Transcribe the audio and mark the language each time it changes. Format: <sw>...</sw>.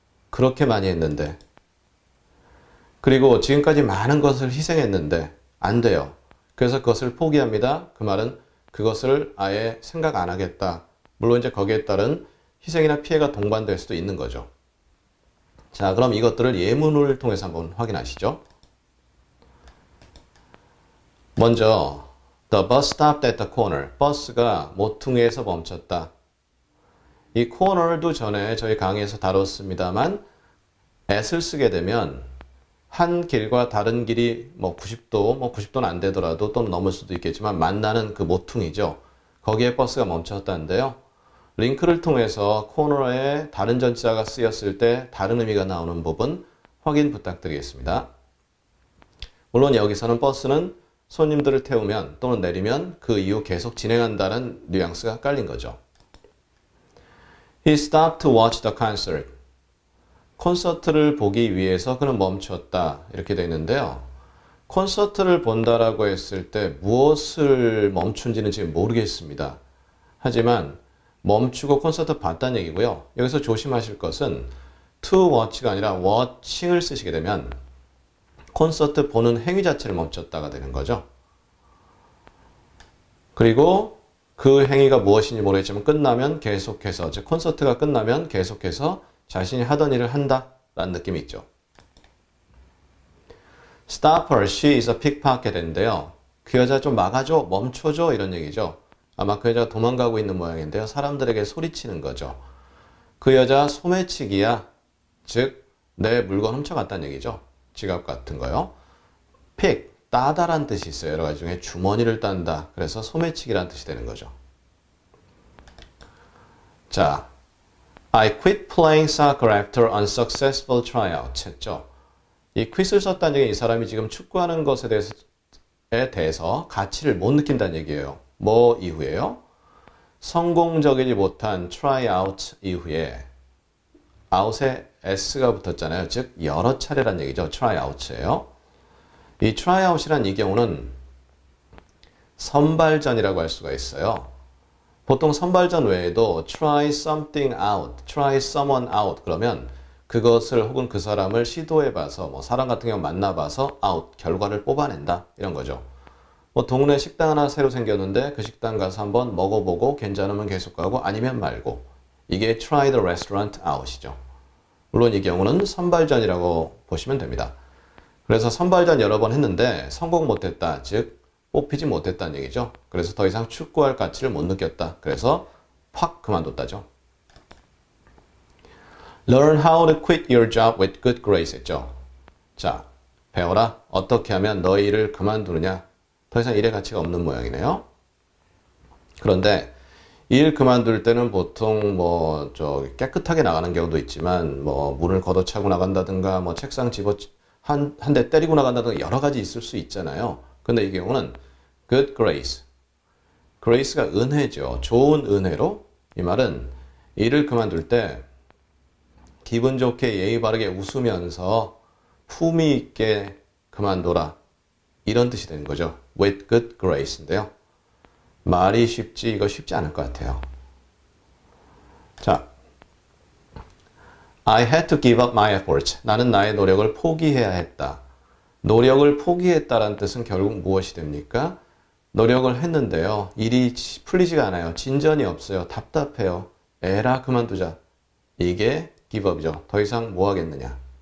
<ko>그렇게 많이 했는데. 그리고 지금까지 많은 것을 희생했는데 안 돼요. 그래서 그것을 포기합니다. 그 말은 그것을 아예 생각 안 하겠다. 물론 이제 거기에 따른 희생이나 피해가 동반될 수도 있는 거죠. 자, 그럼 이것들을 예문을 통해서 한번 확인하시죠. 먼저</ko> <en>The bus stopped at the corner.</en> <ko>버스가 모퉁이에서 멈췄다. 이 corner도 전에 저희 강의에서 다뤘습니다만 at을 쓰게 되면 한 길과 다른 길이 90도, 90도는 안 되더라도 또 넘을 수도 있겠지만 만나는 그 모퉁이죠. 거기에 버스가 멈췄다는데요. 링크를 통해서 코너에 다른 전치사가 쓰였을 때 다른 의미가 나오는 부분 확인 부탁드리겠습니다. 물론 여기서는 버스는 손님들을 태우면 또는 내리면 그 이후 계속 진행한다는 뉘앙스가 깔린 거죠.</ko> <en>He stopped to watch the concert.</en> <ko>콘서트를 보기 위해서 그는 멈췄다. 이렇게 되어 있는데요. 콘서트를 본다라고 했을 때 무엇을 멈춘지는 지금 모르겠습니다. 하지만 멈추고 콘서트 봤다는 얘기고요. 여기서 조심하실 것은 to watch가 아니라 watching을 쓰시게 되면 콘서트 보는 행위 자체를 멈췄다가 되는 거죠. 그리고 그 행위가 무엇인지 모르겠지만 끝나면 계속해서, 즉 콘서트가 끝나면 계속해서 자신이 하던 일을 한다라는 느낌이 있죠.</ko> <en>Stop her, she is a pickpocket인데요.</en> <ko>그 여자 좀 막아줘, 멈춰줘 이런 얘기죠. 아마 그 여자가 도망가고 있는 모양인데요. 사람들에게 소리치는 거죠. 그 여자 소매치기야. 즉, 내 물건 훔쳐갔다는 얘기죠. 지갑 같은 거요. pick, 따다란 뜻이 있어요. 여러 가지 중에 주머니를 딴다. 그래서 소매치기라는 뜻이 되는 거죠.</ko> <en>자, I quit playing soccer after unsuccessful tryout 했죠.</en> <ko>이 quit을 썼다는 얘기는 이 사람이 지금 축구하는 것에 대해서 가치를 못 느낀다는 얘기예요. 뭐 이후에요? 성공적이지 못한 tryout 이후에 out에 s가 붙었잖아요. 즉 여러 차례란 얘기죠. tryout예요. 이 tryout이란 이 경우는 선발전이라고 할 수가 있어요. 보통 선발전 외에도</ko> <en>try something out, try someone out</en> <ko>그러면 그것을 혹은 그 사람을 시도해봐서 사람 같은 경우 만나봐서 out, 결과를 뽑아낸다 이런 거죠. 동네 식당 하나 새로 생겼는데 그 식당 가서 한번 먹어보고 괜찮으면 계속 가고 아니면 말고 이게</ko> <en>try the restaurant out</en> <ko>이죠. 물론 이 경우는 선발전이라고 보시면 됩니다. 그래서 선발전 여러 번 했는데 성공 못했다, 즉 뽑히지 못했다는 얘기죠. 그래서 더 이상 축구할 가치를 못 느꼈다. 그래서 확 그만뒀다죠.</ko> <en>Learn how to quit your job with good grace 했죠.</en> <ko>자, 배워라. 어떻게 하면 너의 일을 그만두느냐. 더 이상 일의 가치가 없는 모양이네요. 그런데 일 그만둘 때는 보통 깨끗하게 나가는 경우도 있지만 문을 걷어차고 나간다든가 책상 집어 한 대 때리고 나간다든가 여러 가지 있을 수 있잖아요. 근데 이 경우는</ko> <en>good grace.</en> <ko>grace가 은혜죠. 좋은 은혜로 이 말은 일을 그만둘 때 기분 좋게 예의 바르게 웃으면서 품위 있게 그만둬라. 이런 뜻이 되는 거죠.</ko> <en>with good grace인데요.</en> <ko>말이 쉽지 이거 쉽지 않을 것 같아요.</ko> <en>자, I had to give up my efforts.</en> <ko>나는 나의 노력을 포기해야 했다. 노력을 포기했다라는 뜻은 결국 무엇이 됩니까? 노력을 했는데요. 일이 풀리지가 않아요. 진전이 없어요. 답답해요. 에라 그만두자. 이게 give up이죠. 더 이상 뭐 하겠느냐.</ko>